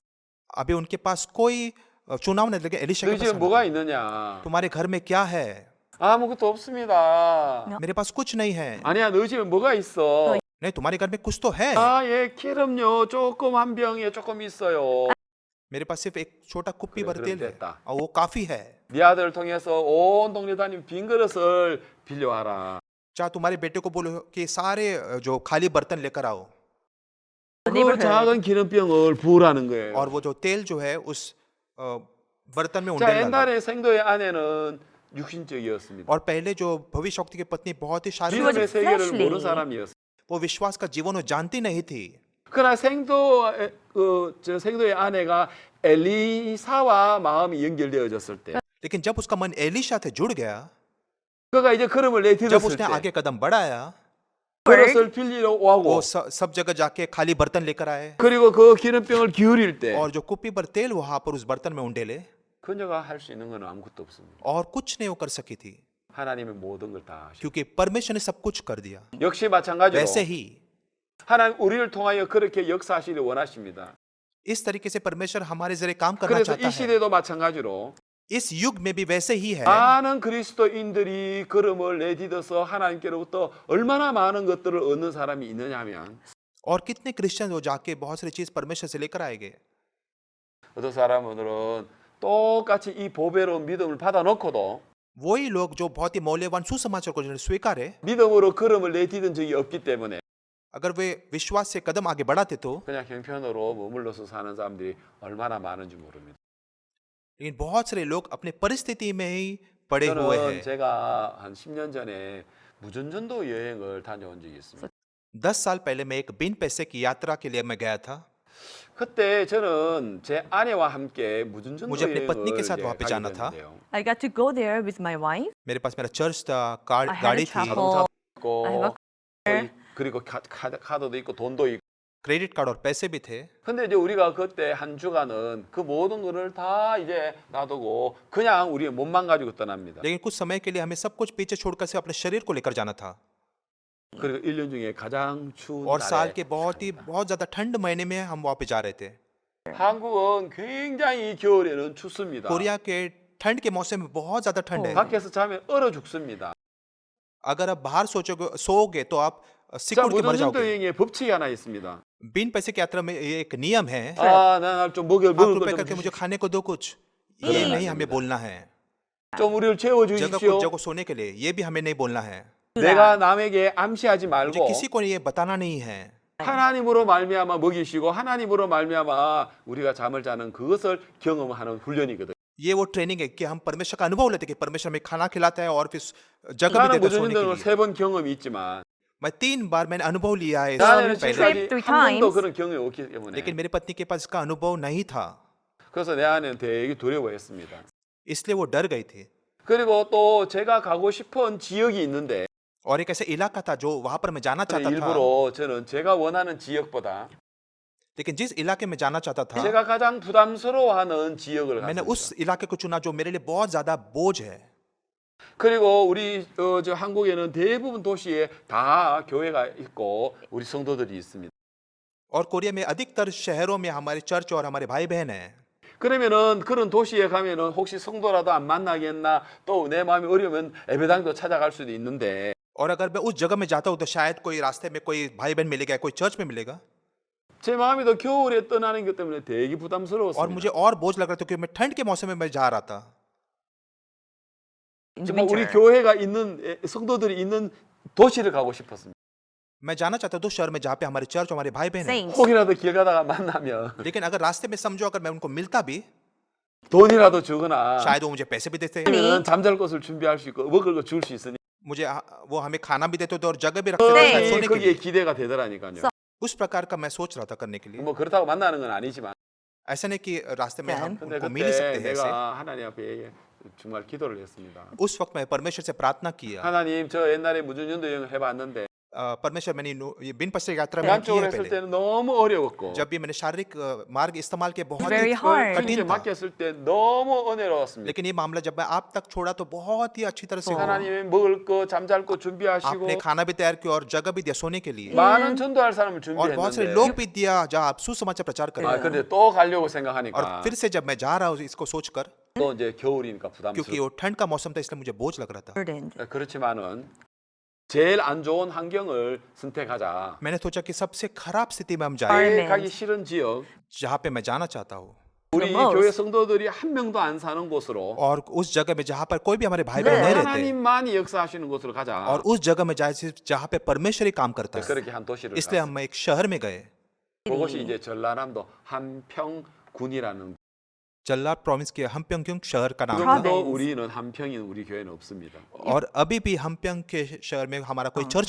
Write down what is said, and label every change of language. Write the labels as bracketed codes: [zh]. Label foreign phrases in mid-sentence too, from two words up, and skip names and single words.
[hi] अभी उनके पास कोई चुनाव नहीं लगे। एलीशा [ko] 너희 [hi] के [ko] 집에 [hi] पास [ko] 뭐가 있느냐? [hi] तुम्हारे घर में क्या है? [ko] 아무것도 없습니다. [hi] मेरे पास कुछ नहीं है। [ko] 아니야, 너희 집에 뭐가 있어? [hi] नहीं, तुम्हारे घर में कुछ तो है। [ko] 아, 예, 기름요 조금 한 병에 조금 있어요. [hi] मेरे पास सिर्फ एक छोटा कुप्पी [ko] 그래, [hi] भर तेल [ko] 그럼 [hi] है, [ko] 됐다. [hi] और वो काफी है। [ko] 네 아들을 통해서 온 동네 다니면 빈 그릇을 빌려와라. [hi] चाहे तुम्हारे बेटे को बोलो कि सारे जो खाली बर्तन लेकर आओ, [ko] 그 작은 기름병을 부으라는 거예요. [hi] और वो जो तेल जो है उस बर्तन में [ko] 자, [hi] उंडेल डालो। [ko] 옛날에 생도의 아내는 육신적이었습니다. [hi] और पहले जो भविष्यवक्ता की पत्नी बहुत ही शारीरिक, [en] was [ko] 믿음의 세계를 [en] fleshly. [ko] 모르는 사람이었어요. [hi] वो विश्वास का जीवन वो जानती नहीं थी। [ko] 그러나 생도의 아내가 엘리사와 마음이 연결되어졌을 때, [hi] लेकिन जब उसका मन एलीशा से जुड़ गया, [ko] 그가 이제 걸음을 [hi] जब [ko] 내딛었을 [hi] उसने [ko] 때 [hi] आगे कदम बढ़ाया, [ko] 그릇을 빌리러 [hi] वो [ko] 오고 [hi] सब जगह जाके खाली बर्तन लेकर आए, [ko] 그리고 그 기름병을 기울일 때 [hi] और जो कुप्पी पर तेल वहां पर उस बर्तन में उंडेले, [ko] 그녀가 할 수 있는 건 아무것도 없습니다. [hi] और कुछ नहीं वो कर सकी थी, [ko] 하나님의 모든 걸 다 하시고 [hi] क्योंकि परमेश्वर ने सब कुछ कर दिया। [ko] 역시 마찬가지로 [hi] वैसे ही [ko] 하나님 우리를 통하여 그렇게 역사하시길 원하십니다. [hi] इस तरीके से परमेश्वर हमारे जरिए काम करना [ko] 그래서 [hi] चाहता [ko] 이 [hi] है। [ko] 시대도 마찬가지로 [hi] इस युग में भी वैसे ही है। [ko] 많은 그리스도인들이 걸음을 내딛어서 하나님께로부터 얼마나 많은 것들을 얻는 사람이 있느냐 하면 [hi] और कितने क्रिश्चियन वो जाके बहुत सारी चीज परमेश्वर से लेकर आएंगे। [ko] 어떤 사람들은 똑같이 이 보배로운 믿음을 받아놓고도 [hi] वही लोग जो बहुत ही मौल्यवान सुसमाचार को जिन्होंने स्वीकारे, [ko] 믿음으로 걸음을 내딛은 적이 없기 때문에 [hi] अगर वे विश्वास से कदम आगे बढ़ाते तो, [ko] 그냥 형편으로 머물러서 사는 사람들이 얼마나 많은지 모릅니다. [hi] लेकिन बहुत सारे लोग अपने परिस्थिति में ही पड़े हुए [ko] 저는 [hi] हैं। [ko] 제가 한 10년 전에 무전전도 여행을 다녀온 적이 있습니다. [hi] 10 साल पहले मैं एक बिन पैसे की यात्रा के लिए मैं गया था। [ko] 그때 저는 제 아내와 함께 무전전도 [hi] मुझे अपनी पत्नी के [ko] 여행을 [hi] साथ [ko] 이제 [hi] वहाँ पे [ko] 가게 [hi] जाना था। [ko] 됐는데요. [en] I got to go there with my wife. [hi] मेरे पास मेरा चर्च था, [en] I had a [hi] गाड़ी थी, [en] chapel. [ko] 자동차도 [en] I have [ko] 있고 [en] a car. [ko] 그리고 카드도 있고 돈도 있고. [en] credit card [hi] और पैसे भी थे। [ko] 근데 이제 우리가 그때 한 주간은 그 모든 거를 다 이제 놔두고 그냥 우리 몸만 가지고 떠납니다. [hi] लेकिन कुछ समय के लिए हमें सब कुछ पीछे छोड़कर से अपने शरीर को लेकर जाना था। [ko] 그리고 1년 중에 가장 추운 [hi] और साल [ko] 날에 [hi] के बहुत ज्यादा ठंड महीने में हम वहाँ पे जा रहे थे। [ko] 한국은 굉장히 겨울에는 춥습니다. [hi] कोरिया के ठंड के मौसम में बहुत ज्यादा ठंड है। [ko] 밖에서 자면 얼어 죽습니다. [hi] अगर आप बाहर सोओगे तो आप [ko] 자, [hi] सिकुड़ के मर [ko] 무전전도 [hi] जाओगे। [ko] 여행에 법칙이 하나 있습니다. [hi] बिन पैसे की यात्रा में ये एक नियम है, [ko] 아, 나좀 먹을 [hi] 5 रुपए [ko] 걸 [hi] करके मुझे [ko] 좀 [hi] खाने को दो कुछ, [ko] 그러면 [hi] ये [ko] 안 [hi] नहीं हमें [ko] 됩니다. [hi] बोलना है। [ko] 좀 우리를 채워 [hi] जगह [ko] 주십시오. [hi] कुछ जगह सोने के लिए ये भी हमें नहीं बोलना है। [ko] 내가 남에게 암시하지 [hi] मुझे [ko] 말고 [hi] किसी को ये बताना नहीं है। [ko] 하나님으로 말미암아 먹이시고 하나님으로 말미암아 우리가 잠을 자는 그것을 경험하는 훈련이거든요. [hi] ये वो ट्रेनिंग है कि हम परमेश्वर का अनुभव लेते हैं कि परमेश्वर हमें खाना खिलाता है और फिर जगह भी [ko] 나는 [hi] देता है सोने के [ko] 무전전도 [hi] लिए। [ko] 3번 경험이 있지만 [hi] मैं 3 बार मैंने अनुभव लिया है [ko] 나는 [hi] इससे [en] Trip [hi] पहले, [ko] 지금까지 [en] three [ko] 한 번도 [en] times. [ko] 그런 경험이 없기 때문에 [hi] लेकिन मेरी पत्नी के पास इसका अनुभव नहीं था, [ko] 그래서 내 안에는 되게 두려워했습니다. [hi] इसलिए वो डर गई थी। [ko] 그리고 또 제가 가고 싶은 지역이 있는데 [hi] और एक ऐसा इलाका था जो वहां पर मैं जाना चाहता था, [ko] 일부러 저는 제가 원하는 지역보다 [hi] लेकिन जिस इलाके में जाना चाहता था [ko] 제가 가장 부담스러워하는 지역을 [hi] मैंने [ko] 갔습니다. [hi] उस इलाके को चुना जो मेरे लिए बहुत ज्यादा बोझ है। [ko] 그리고 우리 저 한국에는 대부분 도시에 다 교회가 있고 우리 성도들이 있습니다. [hi] और कोरिया में अधिकतर शहरों में हमारे चर्च और हमारे भाई बहन हैं। [ko] 그러면은 그런 도시에 가면은 혹시 성도라도 안 만나겠나 또 내 마음이 어려우면 예배당도 찾아갈 수도 있는데 [hi] और अगर मैं उस जगह में जाता हूँ तो शायद कोई रास्ते में कोई भाई बहन मिलेगा, कोई चर्च में मिलेगा। [ko] 제 마음이 더 겨울에 떠나는 것 때문에 되게 [hi] और [ko] 부담스러웠습니다. [hi] मुझे और बोझ लग रहा था क्योंकि मैं ठंड के मौसम में मैं जा रहा था। [en] In the [ko] 정말 우리 [en] winter. [ko] 교회가 있는 성도들이 있는 도시를 가고 싶었습니다. [hi] मैं जाना चाहता था उस शहर में जहाँ पे हमारे चर्च और हमारे भाई बहन हैं। [en] Saints. [ko] 혹이라도 길 가다가 만나면 [hi] लेकिन अगर रास्ते में समझो अगर मैं उनको मिलता भी [ko] 돈이라도 주거나 [hi] शायद वो मुझे पैसे भी देते, [ko] 아니면 잠잘 곳을 준비할 수 있고 먹을 거 줄 수 있으니 [hi] मुझे वो हमें खाना भी देते थे और जगह भी रखते थे शायद [ko] 그것이 [hi] सोने के [ko] 거기에 [hi] लिए। [ko] 기대가 되더라니까요. [hi] उस प्रकार का मैं सोच रहा था करने के लिए। [ko] 뭐 그렇다고 만나는 건 아니지만 [hi] ऐसा नहीं कि रास्ते में हम [ko] 근데 [hi] उनको मिल ही [ko] 그때 [hi] सकते हैं ऐसे। [ko] 내가 하나님 앞에 정말 기도를 했습니다. [hi] उस वक्त मैं परमेश्वर से प्रार्थना किया। [ko] 하나님 저 옛날에 무전연도 여행을 해봤는데 [hi] परमेश्वर मैंने ये बिन पश्चिम यात्रा मैंने की [ko] 양쪽으로 [hi] है [ko] 했을 [hi] पहले। [ko] 때는 너무 어려웠고 [hi] जब भी मैंने शारीरिक मार्ग इस्तेमाल किया बहुत [en] Very [hi] ही [en] hard. [ko] 주님께 [hi] कठिन था। [ko] 맡겼을 때 너무 은혜로웠습니다. [hi] लेकिन ये मामला जब मैं आप तक छोड़ा तो बहुत ही अच्छी तरह से हुआ। [ko] 하나님이 먹을 거 잠잘 거 준비하시고 [hi] आपने खाना भी तैयार किया और जगह भी दिया सोने के लिए [ko] 많은 전도할 사람을 [hi] और बहुत सारे [ko] 준비했는데 [hi] लोग भी दिया जहाँ आप सुसमाचार प्रचार करें। [ko] 아 근데 또 가려고 [hi] और [ko] 생각하니까 [hi] फिर से जब मैं जा रहा हूँ इसको सोचकर [ko] 또 이제 겨울이니까 [hi] क्योंकि [ko] 부담스러워. [hi] वो ठंड का मौसम था इसलिए मुझे बोझ लग रहा था। [en] Burdened. [ko] 그렇지만은 제일 안 좋은 환경을 선택하자. [hi] मैंने सोचा कि सबसे खराब स्थिति में हम [en] Our- [hi] जाए [ko] 내 가기 싫은 지역, [hi] जहाँ पे मैं जाना चाहता हूँ [ko] 우리 [en] most. [ko] 교회 성도들이 한 명도 안 사는 곳으로 [hi] और उस जगह में जहाँ पर कोई भी हमारे भाई बहन नहीं रहते [ko] 하나님만이 역사하시는 곳으로 가자. [hi] और उस जगह में जाए जहाँ पे परमेश्वर ही काम करता है। [ko] 그렇게 한 도시를 [hi] इसलिए [ko] 갔어요. [hi] हम एक शहर में गए। [ko] 그것이 이제 전라남도 한평군이라는 [hi] जल्लार प्रोविंस के हमप्यंग शहर का नाम था। [ko] 지금도 [en] province. [ko] 우리는 한평인 우리 교회는 없습니다. [hi] और अभी भी हमप्यंग के शहर में हमारा कोई चर्च